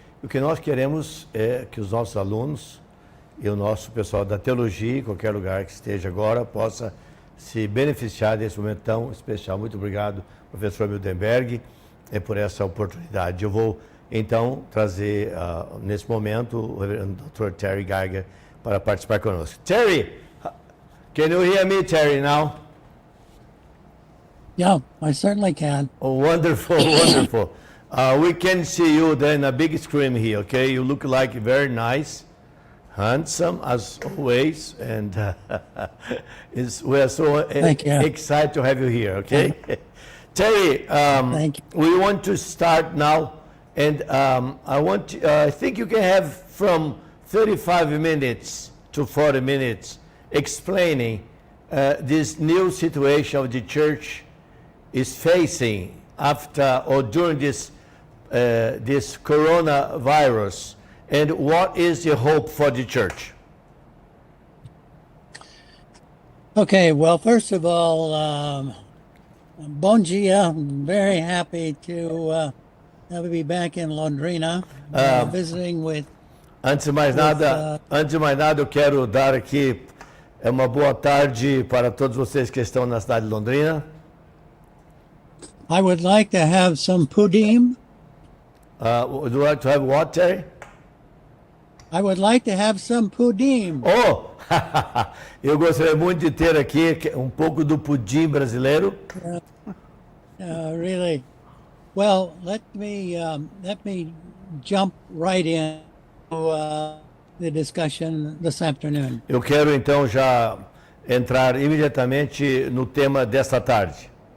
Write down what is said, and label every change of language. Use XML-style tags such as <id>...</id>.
<pt>O que nós queremos é que os nossos alunos e o nosso pessoal da teologia, em qualquer lugar que esteja agora, possa se beneficiar desse momento tão especial. Muito obrigado, professor Mildenberg, por essa oportunidade. Eu vou, então, trazer, nesse momento, o reverendo Dr. Terry Geiger para participar conosco.</pt> <en>Terry, can you hear me, Terry, now? Yeah, I certainly can. Oh, wonderful, wonderful. We can see you then a big screen here, okay? You look like very nice, handsome as always, and we are so excited to have you here, okay? Terry, we want to start now, and I think you can have from 35 minutes to 40 minutes explaining this new situation of the church is facing after or during this coronavirus, and what is the hope for the church? Okay, well, first of all,</en> <pt>bon dia.</pt> <en>I'm very happy to be back in Londrina, visiting with...</en> <pt>Antes de mais nada, eu quero dar aqui uma boa tarde para todos vocês que estão na cidade de Londrina.</pt> <en>I would like to have some pudim. Would you like to have what, Terry? I would like to have some pudim.</en> <pt>Oh, eu gostaria muito de ter aqui pouco do pudim brasileiro.</pt> <en>Really? Well, let me jump right in to the discussion this afternoon.</en> <pt>Eu quero então já entrar imediatamente no tema desta tarde.</pt>